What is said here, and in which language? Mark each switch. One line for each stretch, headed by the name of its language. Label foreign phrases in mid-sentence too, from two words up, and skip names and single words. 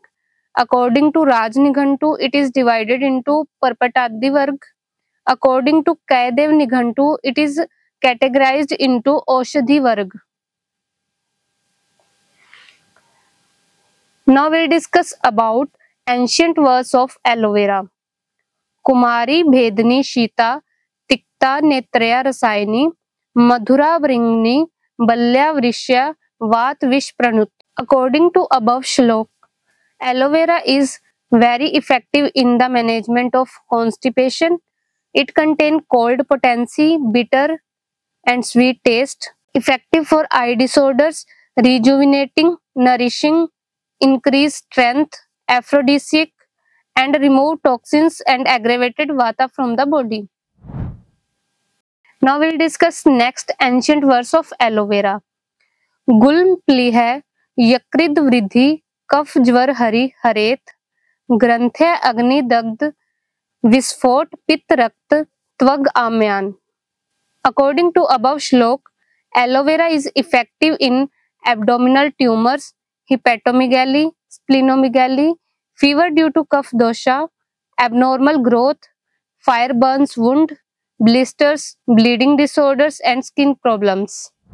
English: According to Raj Nighantu, it is divided into Parpatadi Varg. According to Kaidev Nighantu, it is categorized into Aushadhi Varg. Now we'll discuss about ancient verse of aloe vera.
Sanskrit: कुमारी भेदनी शीता तिक्ता नेत्र्या रसायनी मधुरा बृंहणी बल्या वृष्या वात विष प्रणुत्.
English: According to above shlok, aloe vera is very effective in the management of constipation. It contains cold potency, bitter and sweet taste, effective for eye disorders, rejuvenating, nourishing, increase strength, aphrodisiac, and remove toxins and aggravated vata from the body. Now we'll discuss next ancient verse of aloe vera.
Sanskrit: गुल्म प्लीहा यकृद् वृद्धि कफ ज्वर हरि हरेत ग्रंथे अग्नि दग्ध विस्फोट पित्त रक्त त्वग आम्यान.
English: According to above shlok, aloe vera is effective in abdominal tumors, hepatomegaly, splenomegaly, fever due to
Sanskrit: कफ दोष,
English: abnormal growth, fire burns wound, blisters, bleeding disorders and skin problems.